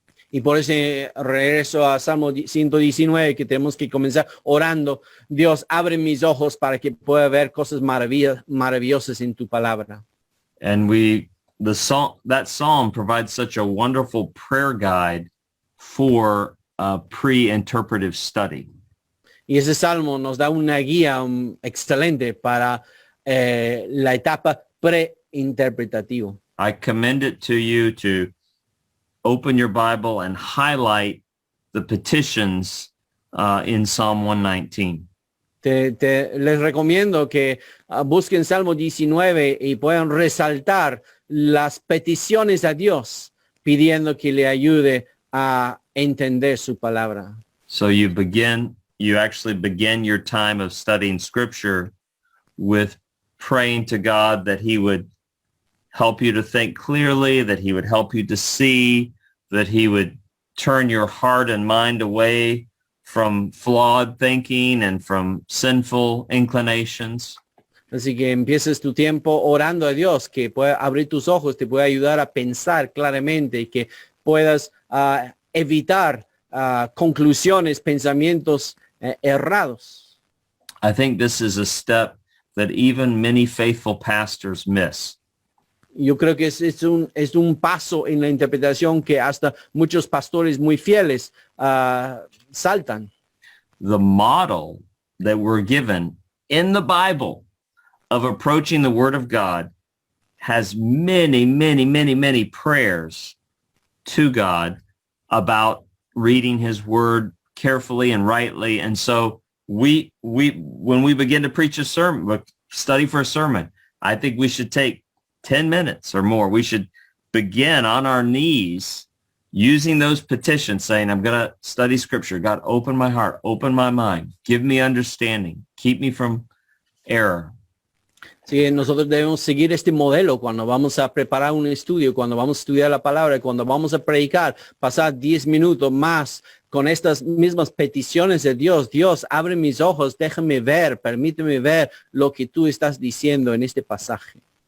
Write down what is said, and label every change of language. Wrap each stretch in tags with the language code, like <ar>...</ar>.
<es>Y por eso regreso a Salmo 119, que tenemos que comenzar orando. Dios, abre mis ojos para que pueda ver cosas maravillosas en tu palabra.</es> <en>And that psalm provides such a wonderful prayer guide for pre-interpretive study.</en> <es>Y ese salmo nos da una guía excelente para la etapa pre-interpretativa.</es> <en>I commend it to you to open your Bible and highlight the petitions in Psalm 119.</en> <es>Les recomiendo que busquen Salmo 19 y puedan resaltar las peticiones a Dios pidiendo que le ayude a entender su palabra.</es> <en>So you actually begin your time of studying scripture with praying to God that he would help you to think clearly, that he would help you to see, that he would turn your heart and mind away from flawed thinking and from sinful inclinations.</en> <es>Así que empieces tu tiempo orando a Dios, que pueda abrir tus ojos, te pueda ayudar a pensar claramente y que puedas evitar conclusiones, pensamientos errados.</es> <en>I think this is a step that even many faithful pastors miss.</en> <es>Yo creo que es un paso en la interpretación que hasta muchos pastores muy fieles saltan.</es> <en>The model that we're given in the Bible of approaching the Word of God has many, many, many, many prayers to God about reading his Word carefully and rightly. And so when we begin to preach a sermon, study for a sermon, I think we should take 10 minutes or more. We should begin on our knees using those petitions, saying, I'm going to study scripture. God, open my heart, open my mind, give me understanding, keep me from error.</en> <es>Sí, nosotros debemos seguir este modelo cuando vamos a preparar un estudio, cuando vamos a estudiar la palabra, cuando vamos a predicar, pasar 10 minutos más con estas mismas peticiones de Dios. Dios, abre mis ojos, déjame ver, permíteme ver lo que tú estás diciendo en este pasaje.</es>